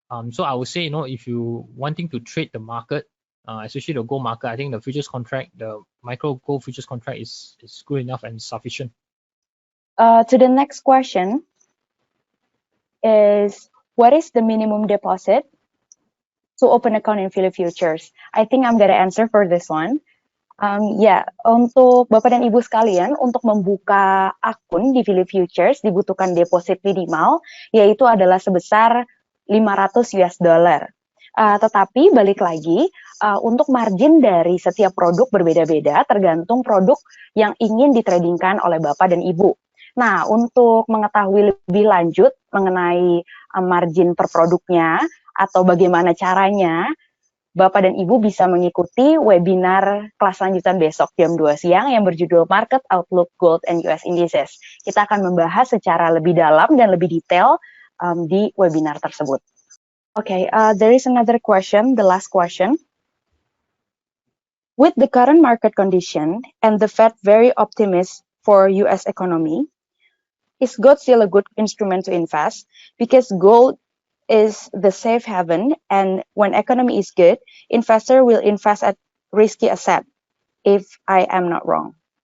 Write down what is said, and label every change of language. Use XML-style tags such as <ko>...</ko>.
<en>So I would say, if you wanting to trade the market, especially the gold market, I think the futures contract, the micro gold futures contract is good enough and sufficient. To the next question is, what is the minimum deposit to open account in Phillip Futures? I think I'm gonna answer for this one.</en> <id>Untuk Bapak dan Ibu sekalian, untuk membuka akun di Phillip Futures dibutuhkan deposit minimal, yaitu adalah sebesar 500 US dollar. Tetapi balik lagi, untuk margin dari setiap produk berbeda-beda, tergantung produk yang ingin ditradingkan oleh Bapak dan Ibu. Nah, untuk mengetahui lebih lanjut mengenai margin per produknya atau bagaimana caranya, Bapak dan Ibu bisa mengikuti webinar kelas lanjutan besok jam 2 siang yang berjudul Market Outlook Gold and US Indices. Kita akan membahas secara lebih dalam dan lebih detail di webinar tersebut.</id> <en>Okay, there is another question, the last question. With the current market condition and the Fed very optimistic for US economy, is gold still a good instrument to invest? Because gold is the safe haven, and when economy is good, investor will invest at risky asset, if I am not wrong.</en>